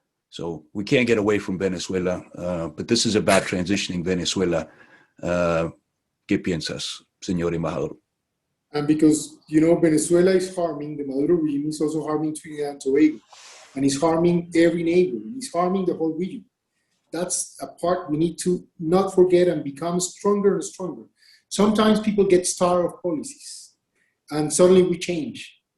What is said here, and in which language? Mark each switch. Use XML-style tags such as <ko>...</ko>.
<en>So we can't get away from Venezuela, but this is about transitioning Venezuela.</en> <es>¿Qué piensas, señor embajador?</es> <en>And because, you know, Venezuela is harming, the Maduro regime is also harming Trinidad and Tobago, and it's harming every neighbor, it's harming the whole region. That's a part we need to not forget and become stronger and stronger. Sometimes people get tired of policies, and suddenly we change.</en>